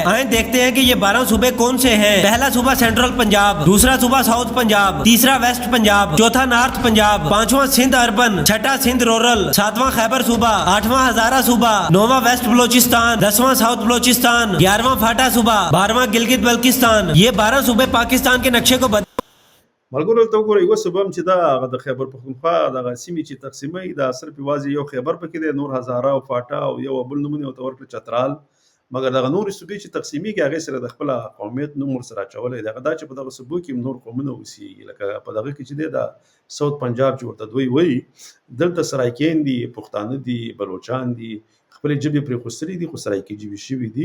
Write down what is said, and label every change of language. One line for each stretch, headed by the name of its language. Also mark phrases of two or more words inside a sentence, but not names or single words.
Urdu: آئے دیکھتے ہیں کہ یہ 12 صوبے کون سے ہیں۔ پہلا صوبہ سینٹرل پنجاب، دوسرا صوبہ ساؤتھ پنجاب، تیسرا ویسٹ پنجاب، چوتھا نارتھ پنجاب، پانچواں سندھ اربن، چھٹا سندھ رورل، ساتواں خیبر صوبہ، آٹھواں ہزارہ صوبہ، نواں ویسٹ بلوچستان، 10واں ساؤتھ بلوچستان، 11واں فاٹا صوبہ، 12واں گلگت بلکستان. یہ 12 صوبے پاکستان کے نقشے کو
Pashto: ملګرو ته وګورئ اوس به هم چې دا د خیبر پښتونخوا دغه سیمې چې تقسیموي دا صرف یوازې یو خیبر پکې دی، نور هزاره او فاټا او یو بل نومونه ورته ورکړل چترال. مګر دغه نورې صوبې چې تقسیمیږي هغې سره د خپله قومیت نوم ورسره اچولی دی. هغه دا چې په دغه صوبو کې نور قومونه اوسېږي، لکه په دغه کې چې دی دا ساوت پنجاب چې ورته دوی وایي، دلته سرایکین دي، پښتانه دي، بلوچان دي، خپلې ژبې پرې خوستلي دي، خو سرایکي ژبې شوي دي.